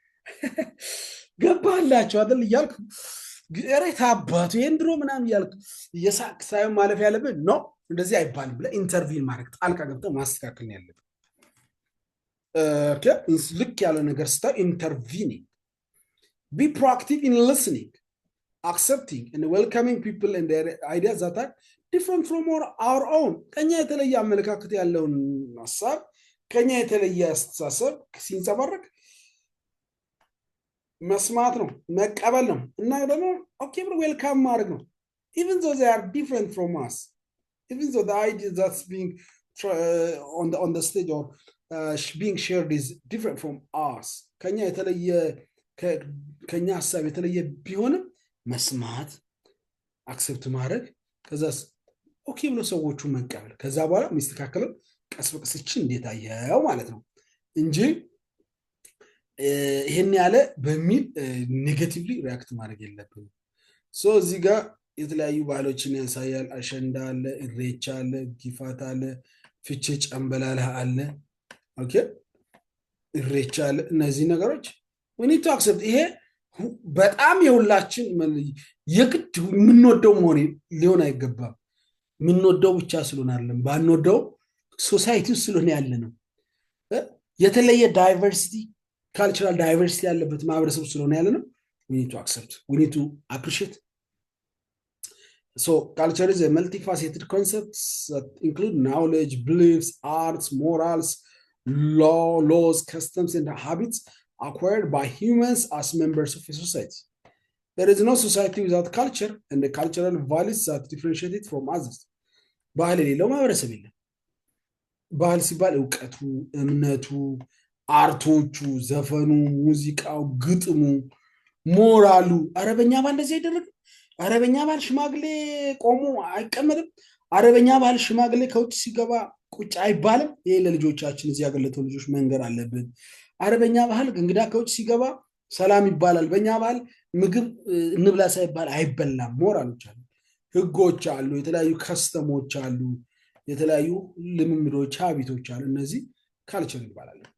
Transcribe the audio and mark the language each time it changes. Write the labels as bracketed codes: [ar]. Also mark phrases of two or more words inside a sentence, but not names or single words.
[am] ገባላችሁ አይደል ይያልኩ ገሬታ አባቱ እንድሮ ምናም ይያልኩ የሳቅ ሳይሆን ማለፍ ያለበት ነው እንደዚህ አይባልም ብለ ኢንተርቪን ማድረግ ጣልቃ ገብተው ማስተካከል ነው ያለበት። ኦኬ ልክ ያለ ነገር ስታ [en] intervening be proactive in listening accepting and welcoming people and their ideas that are different from our own [am] ከኛ የተለየ አመለካከት ያለውን ሐሳብ ከኛ የተለየ አስተሳሰብ ሲንጸባረቅ መስማት ነው መቀበል ነው እና ደግሞ ኦኬ ብሎ ዌልካም ማድረግ ነው [en] even though they are different from us even though the idea that's being on the stage or being shared is different from us [am] ከኛ የተለየ ከኛ ሐሳብ የተለየ ቢሆንም መስማት አክሰፕት ማድረግ ከዛስ ኦኬ ብሎ ሰዎቹ መቀበል ከዛ በኋላ ሚስተካከለው ቀስ በቀስ እቺ እንዴት አየው ማለት ነው እንጂ ይሄን ያለ በሚል ኔጌቲቭሊ ሪአክት ማድረግ የለብንም። ሶ እዚህ ጋር የተለያዩ ባህሎችን ያሳያል። አሸንዳ አለ፣ ኢሬቻ አለ፣ ጊፋታ አለ፣ ፍቼ ጨምበላላ አለ። ኦኬ ኢሬቻ አለ። እነዚህ ነገሮች [en] we need to accept [am] ይሄ በጣም የሁላችን የግድ ምንወደው መሆን ሊሆን አይገባም። ምንወደው ብቻ ስለሆነ አይደለም ባንወደው ሶሳይቲው ስለሆነ ያለ ነው። የተለየ ዳይቨርሲቲ [en] cultural diversity [am] ያለበት ማህበረሰብ ስለሆነ ያለ ነው [en] we need to accept we need to appreciate. so culture is a multifaceted concept that include knowledge, beliefs, arts, morals, laws, customs and habits acquired by humans as members of a society. There is no society without culture and the cultural values that differentiate it from others. [am] ባህል የሌለው ማህበረሰብ የለም። ባህል ሲባል ዕውቀቱ፣ እምነቱ፣ አርቶቹ፣ ዘፈኑ፣ ሙዚቃው፣ ግጥሙ፣ ሞራሉ አረበኛ ባል እንደዚህ አይደረግም። አረበኛ ባል ሽማግሌ ቆሞ አይቀመጥም። አረበኛ ባል ሽማግሌ ከውጭ ሲገባ ቁጭ አይባልም። ይሄ ለልጆቻችን እዚህ ያገለተው ልጆች መንገር አለብን። አረበኛ ባህል እንግዳ ከውጭ ሲገባ ሰላም ይባላል። በእኛ ባህል ምግብ እንብላ ሳይባል አይበላም። ሞራሎች አሉ፣ ህጎች አሉ፣ የተለያዩ ከስተሞች አሉ፣ የተለያዩ ልምምዶች፣ ሀቢቶች አሉ። እነዚህ ካልቸር ይባላል።